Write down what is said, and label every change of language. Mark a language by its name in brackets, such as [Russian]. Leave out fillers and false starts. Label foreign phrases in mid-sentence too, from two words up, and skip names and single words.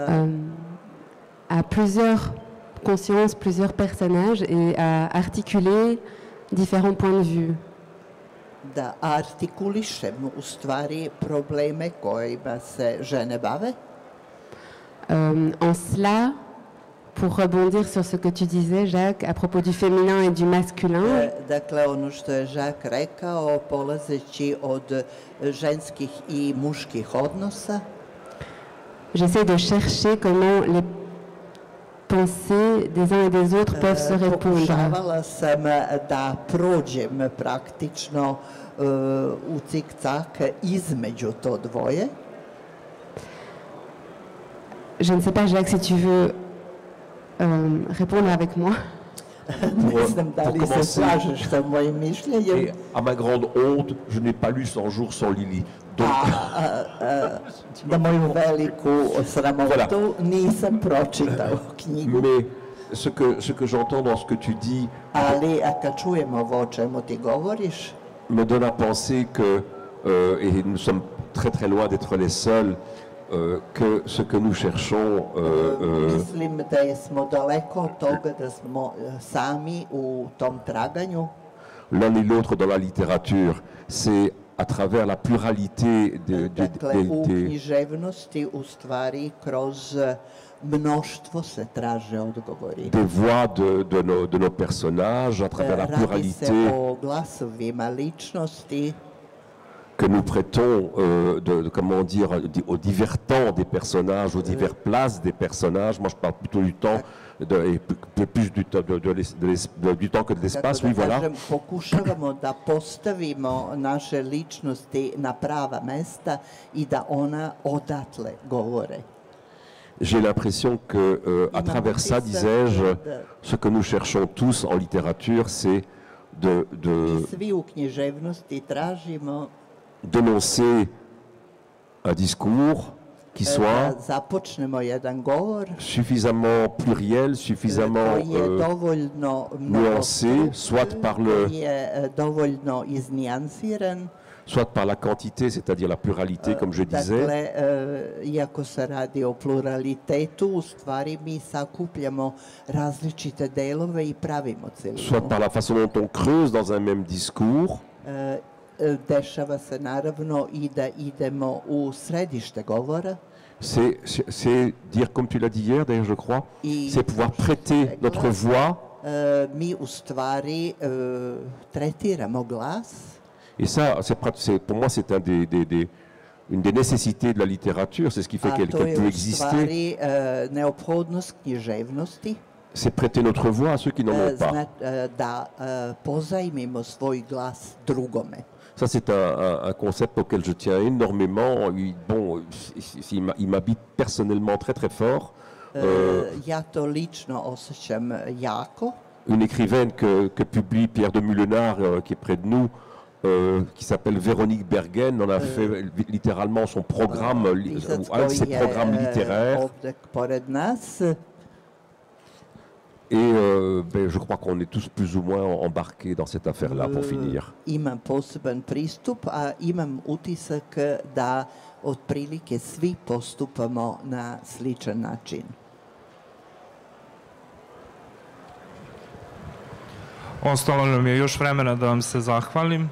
[French] à plusieurs consciences, plusieurs personnages et à articuler différents points de vue. [Serbian] Da artikulišem u stvari probleme kojima se žene bave. [French] En cela, pour rebondir sur ce que tu disais, Jacques, à propos du féminin et du masculin. [Serbian] Dakle, ono što je Jacques rekao, polazeći od ženskih i muških odnosa. [French] J'essaie de chercher comment les pensées des uns et des autres peuvent se répondre. [Serbian] Pokušavala sam da prođem praktično u cik-cak između to dvoje. [French] Je ne sais pas, Jacques, si tu veux répondre avec moi. [Serbian] Ne znam da li se [French] commencer. [Serbian] slažeš sa mojim mišljenjem. [French] Et à ma grande honte, je n'ai pas lu 100 jours sans Lily. Donc, [Serbian] Na moju veliku sramotu nisam pročitao knjigu, [French] mais ce que j'entends dans ce que tu dis [Serbian] ali kad čujem ovo o čemu ti govoriš, [French] me donne à penser que, et nous sommes très très loin d'être les seuls, que ce que nous cherchons, [Serbian] mislim da smo daleko od toga da smo sami u tom traganju. [French] l'un et l'autre dans la littérature, c'est à travers la pluralité [Serbian] Dakle, u književnosti u stvari kroz mnoštvo se traže odgovori. [French] des voix de nos personnages, à travers la [Serbian] Radi se [French] pluralité [Serbian] o glasovima ličnosti, [French] que nous prêtons, comment dire, aux divers temps des personnages, aux diverses places des personnages. Moi, je parle plutôt du temps, plus du temps, du temps que de l'espace. Oui, [Serbian] kako da [French] voilà. [Serbian] kažem, pokušavamo da postavimo naše ličnosti na prava mesta i da ona odatle govore. [French] J'ai l'impression que, à travers ça, disais-je, ce que nous cherchons tous en littérature, c'est [Serbian] I svi u književnosti tražimo [French] d'énoncer un discours qui soit [Serbian] da započnemo jedan govor [French] suffisamment pluriel, suffisamment [Serbian] koji je dovoljno [French] nuancé, soit par le, [Serbian] koji je dovoljno iznijansiran. [French] soit par la quantité, c'est-à-dire la pluralité, comme je disais, [Serbian] Dakle, iako se radi o pluralitetu, u stvari mi sakupljamo različite delove i pravimo [French] soit [Serbian] celinu. [French] par la façon dont on creuse dans un même discours, [Serbian] Dešava se naravno i da idemo u središte govora. [French] c'est dire, comme tu l'as dit hier, d'ailleurs je crois, [Serbian] I [French] c'est pouvoir prêter notre voix. [Serbian] mi u stvari tretiramo glas. [French] Et ça, pour moi, c'est une des nécessités de la littérature, c'est ce qui fait [Serbian] A [French] qu'elle [Serbian] to je [French] peut [Serbian] u [French] exister, [Serbian] stvari neophodnost književnosti. [French] c'est prêter notre voix à ceux qui n'en ont pas. [Serbian] Da pozajmimo svoj glas drugome. [French] Ça, c'est un concept auquel je tiens énormément. Bon, il m'habite personnellement très très fort. [Serbian] Ja to lično osjećam jako. [French] Une écrivaine que publie Pierre de Mulenard, qui est près de nous, qui s'appelle Véronique Bergen, en a fait littéralement son programme, un de ses programmes littéraires. [Serbian] Ovdje pored nas. [French] Et je crois qu'on est tous plus ou moins embarqués dans cette affaire-là, pour finir. [Serbian] Imam poseban pristup, a imam utisak da otprilike svi postupamo na sličan način. Ostalo nam je još vremena da vam se zahvalim.